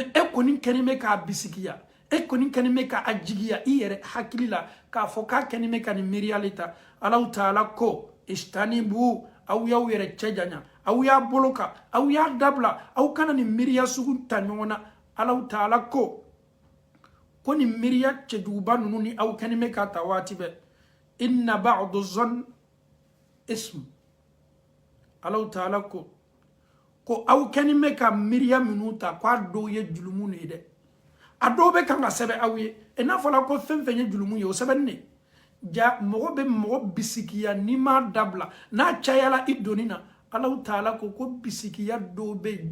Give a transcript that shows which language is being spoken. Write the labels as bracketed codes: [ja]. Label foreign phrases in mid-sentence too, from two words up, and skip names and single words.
[bm] e kɔni kɛlen bɛ k'a bisikiya e kɔni kɛlen bɛ k'a jigiya i yɛrɛ hakili la k'a fɔ k'a kɛlen bɛ ka nin miiriya le ta Allahu Taala ko istanibu aw y'aw yɛrɛ cɛ janya aw y'a bolo kan aw y'a dabila aw kana nin miiriya sugu ta ɲɔgɔn na Allahu Taala ko nin miiriya cɛjuguba ninnu ni aw kɛlen bɛ k'a ta waati bɛɛ [ar] إن بعض الظن إثم [bm] Allahu Taala ko aw kɛlen bɛ ka miiriya minnu ta k'a dɔw ye julumu de ye dɛ a dɔw bɛ kan ka sɛbɛn aw ye i n'a fɔla ko fɛn fɛn ye julumu ye o sɛbɛnni de ja mɔgɔ bɛ mɔgɔ bisikiya n'i m'a dabila n'a cayala i donni na Allahu Taala ko bisikiya dɔw bɛ